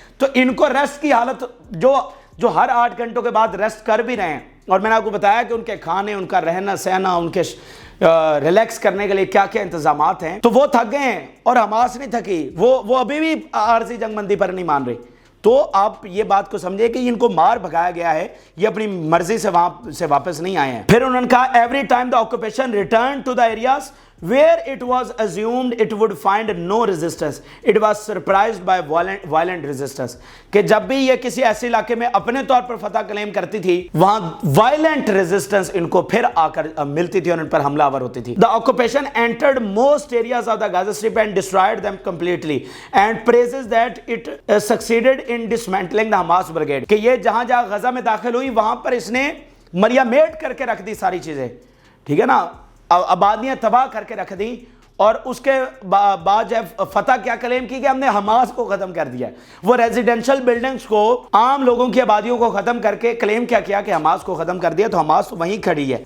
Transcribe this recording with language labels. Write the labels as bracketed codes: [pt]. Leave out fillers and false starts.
[ur] تو ان کو ریسٹ کی حالت جو ہر 8 گھنٹوں کے بعد ریسٹ کر بھی رہے ہیں، اور میں نے آپ کو بتایا کہ ان کے کھانے، ان کا رہنا سہنا، ان کے ریلیکس کرنے کے لیے کیا کیا انتظامات ہیں. تو وہ تھک گئے ہیں، اور حماس نہیں تھکی، وہ ابھی بھی عارضی جنگ بندی پر نہیں مان رہی. تو آپ یہ بات کو سمجھے کہ ان کو مار بھگایا گیا ہے، یہ اپنی مرضی سے وہاں سے واپس نہیں آئے ہیں. پھر انہوں نے کہا [en] Every time the occupation return to the areas where it was assumed it would find no resistance, it was surprised by violent resistance. [ur] کہ جب بھی یہ کسی ایسے علاقے میں اپنے طور پر فتح کلیم کرتی تھی، وہاں violent resistance ان کو پھر آ کر ملتی تھی اور ان پر حملہ آور ہوتی تھی. [en] The occupation entered most areas of the Gaza Strip and destroyed them completely, and praises that it succeeded in dismantling the Hamas brigade. [ur] کہ یہ جہاں جہاں غزہ میں داخل ہوئی وہاں پر اس نے مریم کر کے رکھ دی ساری چیزیں، ٹھیک ہے نا، آبادیاں تباہ کر کے رکھ دی. اور اس کے بعد جب فتح کیا کلیم کی کہ ہم نے حماس کو ختم کر دیا. وہ ریزیڈینشل بلڈنگز کو، عام لوگوں کی آبادیوں کو ختم کر کے کلیم کیا کہ حماس کو ختم کر دیا. تو حماس تو وہیں کھڑی ہے.